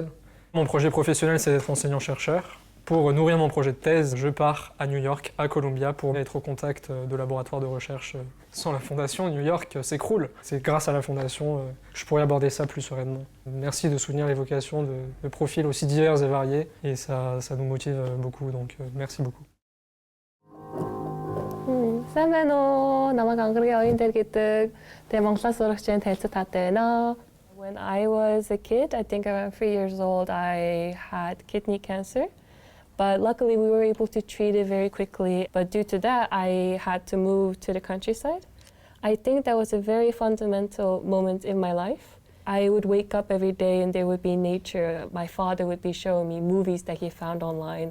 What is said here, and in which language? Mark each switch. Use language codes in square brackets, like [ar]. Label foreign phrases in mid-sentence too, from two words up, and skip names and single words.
[fr] Mon projet professionnel, c'est d'être enseignant-chercheur. Pour nourrir mon projet de thèse, je pars à New York, à Columbia, pour être au contact de laboratoires de recherche. Sans la fondation, New York s'écroule. C'est grâce à la fondation que je pourrais aborder ça plus sereinement. Merci de soutenir les vocations de profils aussi divers et variés, et ça nous motive beaucoup, donc merci beaucoup. [mn] Сайн байна уу? Намайг Ангарын оюун дээр гэдэг тэгээ Монголоос урагч энэ танилцаад таатай байна. [en] When I was a kid, I think around 3 years old, I had kidney cancer. But luckily we were able to treat it very quickly. But due to that, I had to move to the countryside. I think that was a very fundamental moment in my life. I would wake up every day and there would be nature. My father would be showing me movies that he found online.